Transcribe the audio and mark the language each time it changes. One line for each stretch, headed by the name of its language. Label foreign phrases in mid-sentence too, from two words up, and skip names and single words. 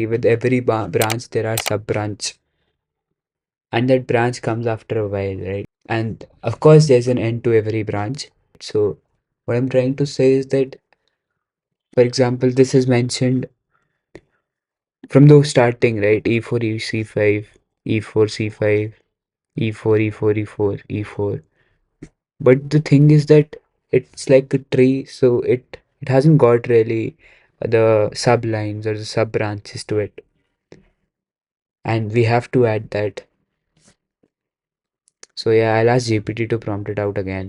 English: With every branch there are sub branch, and that branch comes after a while, right? And of course there's an end to every branch. So what I'm trying to say is that, for example, this is mentioned from the starting, right? E4 e5, e4 c5, e4 e4 e4 e4. But the thing is that it's like a tree, so it hasn't got really the sub lines or the sub branches to it, and we have to add that. So yeah, I'll ask GPT to prompt it out again.